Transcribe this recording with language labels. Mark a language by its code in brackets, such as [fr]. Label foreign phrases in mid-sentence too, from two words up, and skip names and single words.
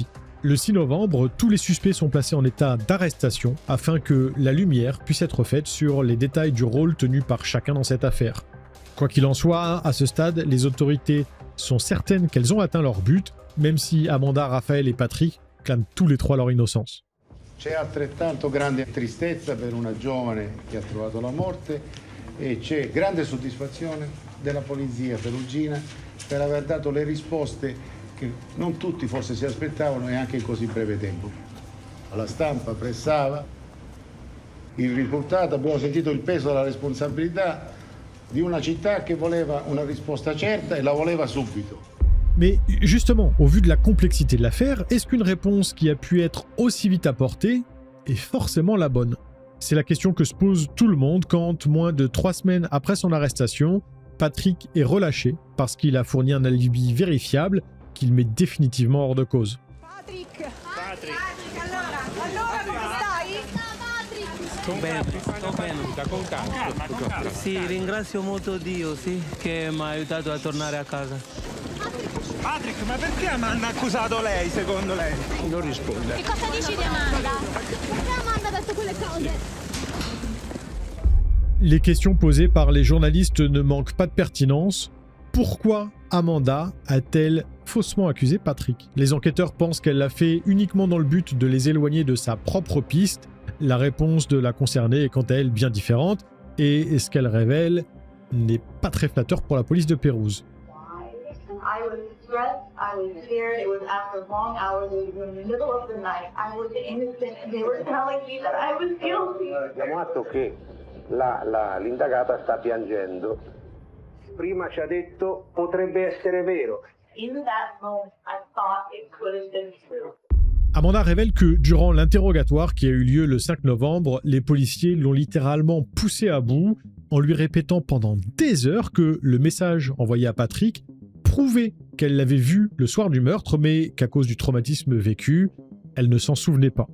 [fr] Le 6 novembre, tous les suspects sont placés en état d'arrestation afin que la lumière puisse être faite sur les détails du rôle tenu par chacun dans cette affaire. Quoi qu'il en soit, à ce stade, les autorités sont certaines qu'elles ont atteint leur but, même si Amanda, Raphaël et Patrick clament tous les 3 leur innocence. [it] C'è altrettanto grande tristezza per una giovane che ha trovato la morte e c'è grande soddisfazione della polizia perugina per aver dato le risposte che non tutti forse si aspettavano e anche in così breve tempo. La stampa pressava il risultato, abbiamo sentito il peso della responsabilità di una città che voleva una risposta certa e la voleva subito. [fr] Mais justement, au vu de la complexité de l'affaire, est-ce qu'une réponse qui a pu être aussi vite apportée est forcément la bonne? C'est la question que se pose tout le monde quand, moins de 3 semaines après son arrestation, Patrick est relâché parce qu'il a fourni un alibi vérifiable qu'il met définitivement hors de cause. [it] Patrick, allora come stai? Sto bene, con calma. Sì, ringrazio molto Dio, sì, che mi ha aiutato a tornare a casa. Patrick, ma perché Amanda ha accusato lei, secondo lei? Non risponde. Che cosa dici di Amanda? Perché Amanda ha detto quelle cose? [fr] Les questions posées par les journalistes ne manquent pas de pertinence. Pourquoi Amanda a-t-elle faussement accusé Patrick? Les enquêteurs pensent qu'elle l'a fait uniquement dans le but de les éloigner de sa propre piste. La réponse de la concernée est quant à elle bien différente, et ce qu'elle révèle n'est pas très flatteur pour la police de Pérouse. [en] I was stressed, I was scared, it was after long hours, it was in the middle of the night, I was innocent and they were telling me that I was guilty. [it] Abbiamo atto che l'indagata sta piangendo. Prima ci ha detto potrebbe essere vero. [en] In that moment, I thought it could have been true. [fr] Amanda révèle que durant l'interrogatoire qui a eu lieu le 5 novembre, les policiers l'ont littéralement poussé à bout en lui répétant pendant des heures que le message envoyé à Patrick prouvait qu'elle l'avait vu le soir du meurtre, mais qu'à cause du traumatisme vécu, elle ne s'en souvenait pas.